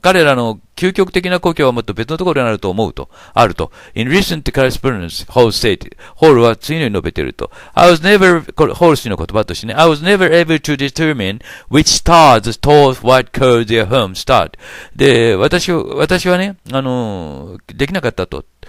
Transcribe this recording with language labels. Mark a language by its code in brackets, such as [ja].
[ja] 彼らの究極的な故郷はもっと別のところにあると。 [en] In recent correspondence, Hall stated. [ja] Hall は次のように述べていると。 [en] I was never, [ja] ホール氏の言葉としてね、 [en] I was never able to determine which star the tall white called their home star. [ja] で、私はね、できなかったと。